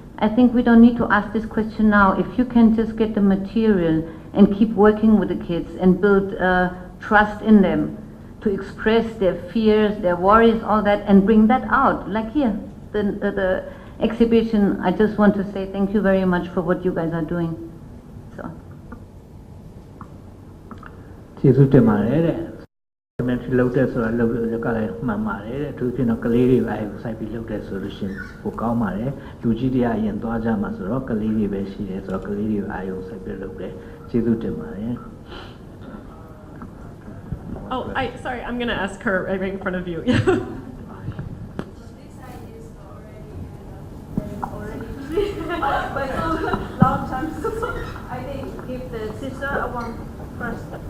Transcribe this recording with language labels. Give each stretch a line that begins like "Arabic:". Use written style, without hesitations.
English: I think we don't need to ask this question now. If you can just get the material and keep working with the kids and build trust in them to express their fears, their worries, all that, and bring that out. Like here, the exhibition, I just want to say thank you very much for what you guys are doing. So.
Burmese: ကျေးဇူးတင်ပါတယ်တဲ့ documentary လုပ်တဲ့ဆိုတာလုပ်ကလည်းမှန်ပါတယ်တဲ့အထူးဖြင့်တော့ကလေးတွေပဲစိုက်ပြီးလုပ်တဲ့ဆိုလို့ရှိရင်ပိုကောင်းပါတယ်လူကြီးတွေအရင်သွားကြမှာဆိုတော့ကလေးတွေပဲရှိတယ်ဆိုတော့ကလေးတွေအာရုံစိုက်ပြီးလုပ်တယ်ကျေးဇူးတင်ပါတယ်
English: Oh, sorry, I'm going to ask her right in front of you. But long time, so I think give the sister a one first.